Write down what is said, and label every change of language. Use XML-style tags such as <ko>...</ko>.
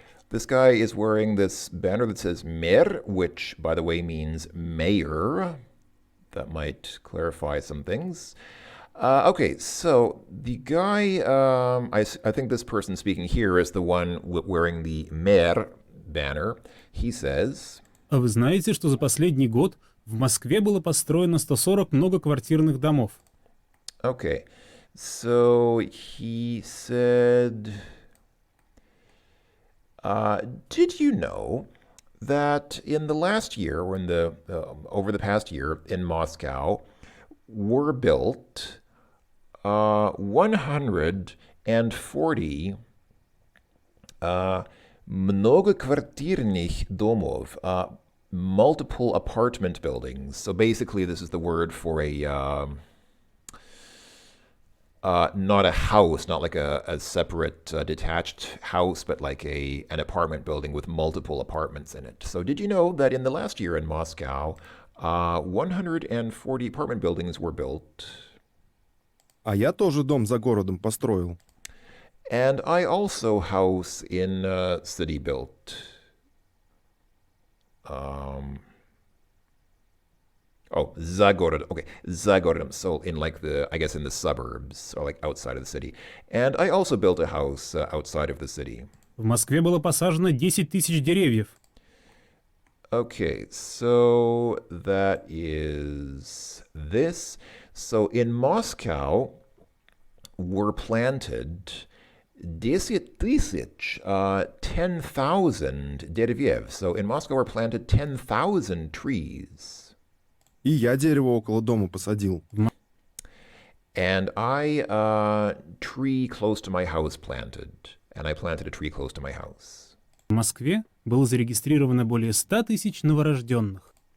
<en>This guy is wearing this banner that says Mer, which, by the way, means mayor. That might clarify some things. Okay, so the guy, I think this person speaking here is the one wearing the Mer banner. He says...</en> <ru>А вы знаете, что за последний год в Москве было построено 140 многоквартирных домов?</ru> <en>Okay, so he said... did you know that in the last year, or in the over the past year in Moscow, were built 140</en> <ru>многоквартирных домов,</ru> <en>multiple apartment buildings. So basically, this is the word for a not a house, not like a separate detached house, but like an apartment building with multiple apartments in it. So did you know that in the last year in Moscow, 140 apartment buildings were built?</en> <ru>А я тоже дом за городом построил.</ru> <en>And I also house in city built.</en> <ru>За городом. Okay, за городом.</ru> <en>So in like I guess in the suburbs, or like outside of the city. And I also built a house outside of the city.</en> <ru>В Москве было посажено 10 тысяч деревьев.</ru> <en>Okay, so that is this. So in Moscow were planted 10,000</en> <ru>деревьев.</ru> <en>So in Moscow were planted 10,000 trees.</en> <ru>И я дерево около дома посадил.</ru> <en>And I tree close to my house planted. and I planted a tree close to my house.</en> <ru>В Москве было зарегистрировано более 100 тысяч новорожденных.</ru>